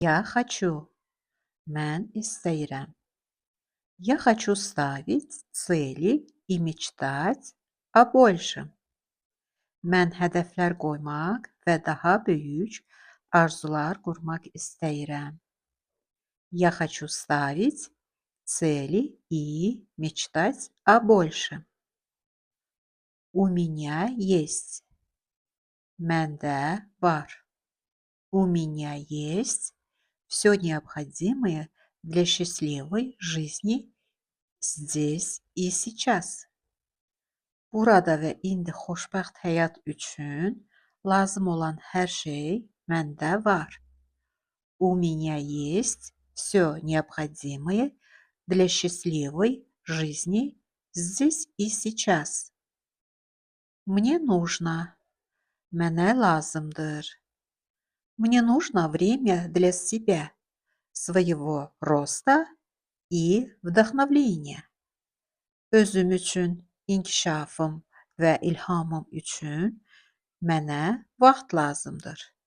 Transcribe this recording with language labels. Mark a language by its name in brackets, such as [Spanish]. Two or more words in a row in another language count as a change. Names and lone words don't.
[Russian] Я хочу. [Azerbaijani] Mən istəyirəm. [Russian] Я хочу ставить цели и мечтать о большем. [Azerbaijani] Mən hədəflər qoymaq və daha böyük arzular qurmaq istəyirəm. [Russian] Я хочу ставить цели и мечтать о большем. У меня есть. [Azerbaijani] Məndə var. [Russian] У меня есть все необходимое для счастливой жизни здесь и сейчас. [Azerbaijani] Burada və indi xoşbəxt həyat üçün lazım olan hər şey məndə var. [Russian] У меня есть все необходимое для счастливой жизни здесь и сейчас. Мне нужно. [Azerbaijani] Mənə lazımdır. [Russian] Мне нужно время для себя, своего роста и вдохновления. [Azerbaijani] Özüm üçün, inkişafım və ilhamım üçün mənə vaxt lazımdır.